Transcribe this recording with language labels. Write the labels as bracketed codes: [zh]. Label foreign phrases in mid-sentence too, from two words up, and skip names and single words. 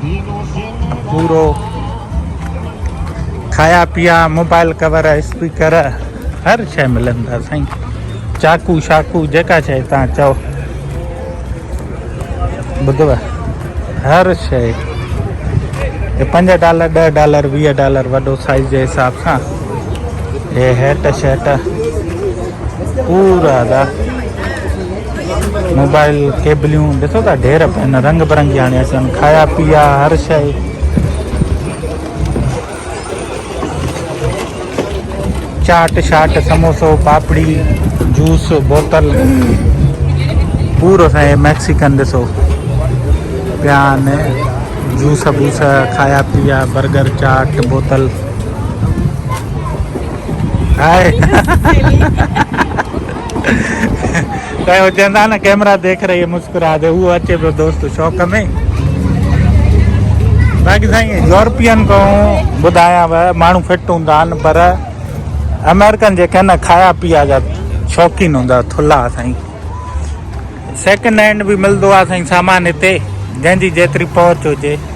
[sd] पूरो खाया पिया, मोबाइल कवर, स्पीकर, हर शइ मिलंदा साईं। चाकू शाकू जेका शइ तव्हां चओ, ॿुधव, हर शइ। हे $5, $10, $20 वॾो साइज़ जे हिसाब सां। हे हैट शर्ट पूरा दा, मोबाइल केबलियूं ॾिसो था ढेर पिया, रंग बिरंगी हाणे अचनि। खाया पिया हर शइ। चाट शाट, समोसो, पापड़ी, जूस, बोतल, पूरो साईं मैक्सिकन ॾिसो पिया आहिनि। जूस बूस, खाया पिया, बर्गर, चाट, बोतल आहे। त हो चवंदा न [ur] کیمرہ دیکھ رہی ہے مسکرا دے, [sd] उहो अचे पियो दोस्त शौक़ में। बाक़ी साईं यूरोपियन खां ॿुधायांव माण्हू फिट हूंदा आहिनि, पर अमेरिकन जेके न खाया पिया जा शौक़ीन हूंदा, थुल्हा साईं। सेकेंड हैंड बि मिलंदो आहे साईं सामान हिते, जंहिंजी जेतिरी पहुच हुजे।